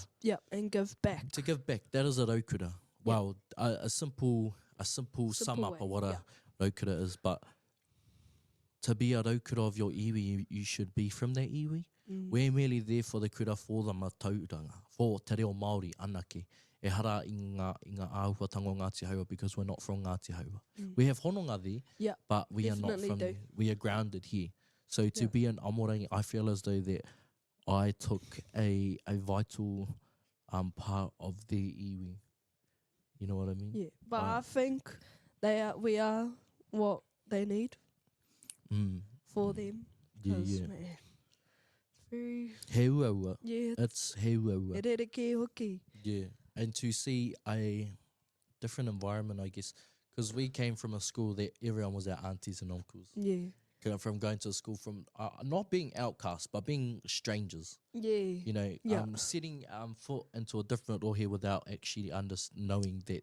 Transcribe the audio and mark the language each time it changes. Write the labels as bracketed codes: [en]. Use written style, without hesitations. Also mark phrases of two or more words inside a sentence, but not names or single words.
[en] Yep, and give back. To give back, that is a raukura. Wow, a simple sum up way, of what a raukura is, but to be a raukura of your iwi, you should be from that iwi. We're merely there for the kura for the matauranga, for [mi] te reo Māori anake. E hara i ngā āhuatanga o Ngāti Haua [en] because we're not from Ngāti Haua. We have hononga there, but we are not from there. We are grounded here. So to be an Amorangi, I feel as though that I took a vital part of their iwi. You know what I mean? Yeah, but I think we are what they need for them. Yeah. Man, it's very... [mi] He ua. [en] Yeah. It's [mi] he ua. E re ke hoki. [en] Yeah. And to see a different environment, I guess, because we came from a school that everyone was our aunties and uncles. Yeah. From going to a school from not being outcasts, but being strangers. Yeah. You know, setting foot into a different rohe without actually knowing that